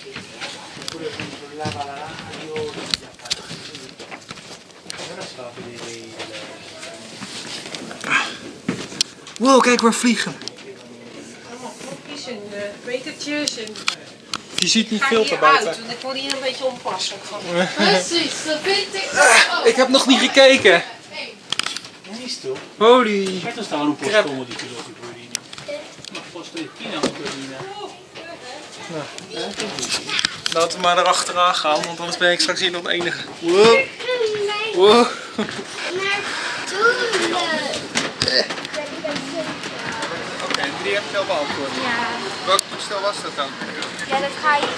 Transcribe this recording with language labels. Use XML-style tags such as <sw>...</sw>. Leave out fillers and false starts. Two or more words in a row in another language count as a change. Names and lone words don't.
<nl>Wow, kijk, we vliegen. Knopjes en metertjes en... Je ziet niet Ga veel hier van uit, buiten. want ik word hier een beetje onpasselijk van. Precies, dat vind ik. Ik heb nog niet gekeken.</nl> <it>Non visto? Holy. Certo stavano un po' Crap. scomodi i piloti poverini. Ma posto del China o Torino?</it> <nl>Laten we maar erachteraan gaan, want anders ben ik straks hier nog de enige. Wow. Wow. Oké, die heb ik wel beantwoord. Ja. Welk toestel was dat dan? Ja, dat ga je.</nl>